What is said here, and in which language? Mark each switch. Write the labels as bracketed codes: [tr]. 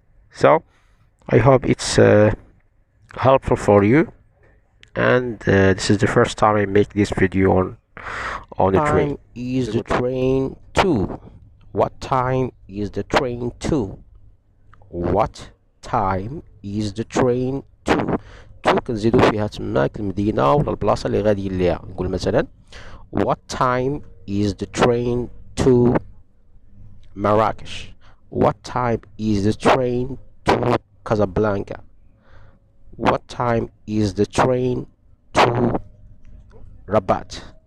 [en] So I hope it's helpful for you, and this is the first time I make this video on the train. Is the train to? What time is the train to? What time is the train to? [ar] تو كنزيدو فيها تماك المدينة ولا البلاصة اللي غاديين ليها. نقول مثلا [en] what time is the train to Marrakesh? What time is the train to Casablanca? What time is the train to Rabat?